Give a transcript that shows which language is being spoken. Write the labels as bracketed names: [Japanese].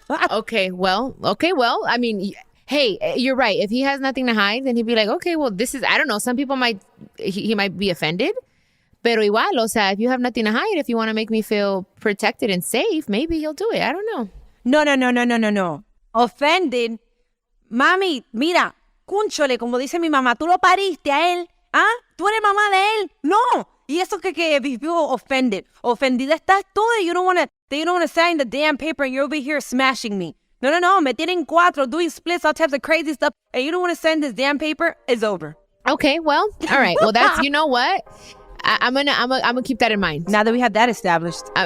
[English] Okay, well, I mean, hey, you're right. If he has nothing to hide, then he'd be like, okay, well, this is, I don't know. Some people he might be offended. [Spanish] Pero igual, o sea, [English] if you have nothing to hide, if you want to make me feel protected and safe, maybe he'll do it. I don't know. No. Offended. [Spanish] Mami, mira, cúnchole, como dice mi mamá, tú lo pariste a él. ¿Ah? Tú eres mamá de él. No. Y eso que vivió [English] offended. [Spanish] Ofendida estás tú. [English] You don't want to sign the damn paper and you're over here smashing me. No. [Spanish] Me tienen cuatro, [English] doing splits, all types of crazy stuff, and you don't want to send this damn paper. It's over. Okay, well, all right. Well, that's, you know what? I'm gonna keep that in mind. Now that we have that established.